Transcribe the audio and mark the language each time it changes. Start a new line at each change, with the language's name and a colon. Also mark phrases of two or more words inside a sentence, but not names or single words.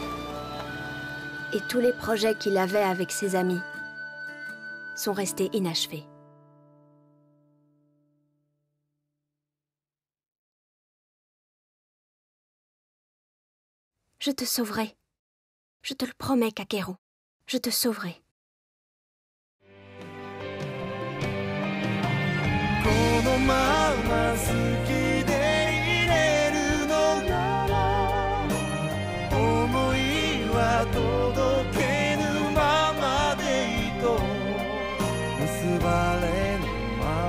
French: Et tous les projets qu'il avait avec ses amis sont restés inachevés. Je te sauverai. Je te le promets, Kakeru. Je te sauverai.
Japanese: このまま好きでいれるのなら思いは届けぬままでいと結ばれぬま